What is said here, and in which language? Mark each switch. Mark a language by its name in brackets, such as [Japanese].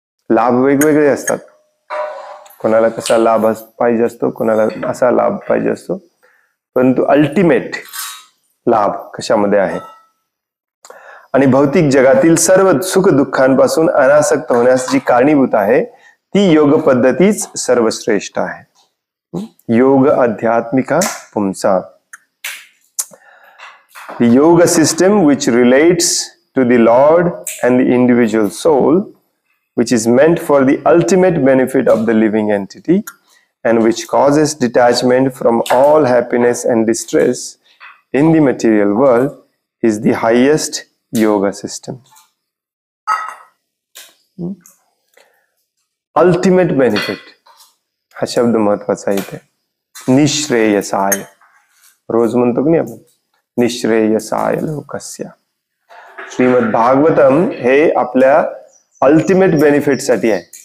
[Marathi] लाभ वेगवेगळे असतात, कोणाला कसा लाभ पाहिजे असतो, कोणाला असा लाभ पाहिजे असतो, परंतु अल्टिमेट लाभ कशामध्ये आहे आणि भौतिक जगातील सर्व सुख दुःखांपासून अनासक्त होण्यास जी कारणीभूत आहे ती योग पद्धतीच सर्वश्रेष्ठ आहे. [Sanskrit] योग आध्यात्मिका पुंसा, [English] the yoga system which relates to the Lord and the individual soul, which is meant for the ultimate benefit of the living entity and which causes detachment from all happiness and distress in the material world, is the highest yoga system. [Marathi] Ultimate benefit हा शब्द महत्वाचा आहे इथे. निश्रेयसाय रोज म्हणतो की नाही आपण, [Sanskrit] निश्रेयसाय लोकस्य. [Marathi] श्रीमद भागवतम हे आपल्या अल्टिमेट बेनिफिट साठी आहे.